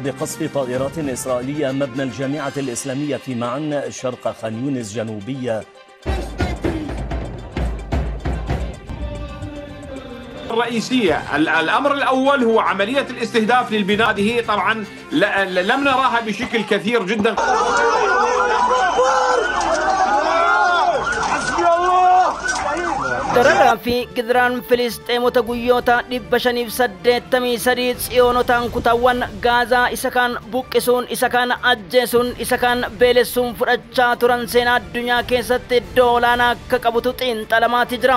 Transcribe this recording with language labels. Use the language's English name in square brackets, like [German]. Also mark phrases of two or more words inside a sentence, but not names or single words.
[Arabic] بقصف طائرات إسرائيلية مبنى الجامعة الإسلامية في معن شرق خان يونس جنوبية. الرئيسية الأمر الأول هو عملية الاستهداف للبناء. هذه طبعا لم نراها بشكل كثير جدا. [Oromo] Dararaa fi gidiraan Filisxeemota guyyoota 583 tsiyonotaan kutawwan Gaazaa isa kaan buqqisuun, isa kaan ajjeesuun, isa kaan beelessuun fudhachaa turan seenaa addunyaa keessatti iddoo olaanaa akka qabutu xiinxalamaatti jira.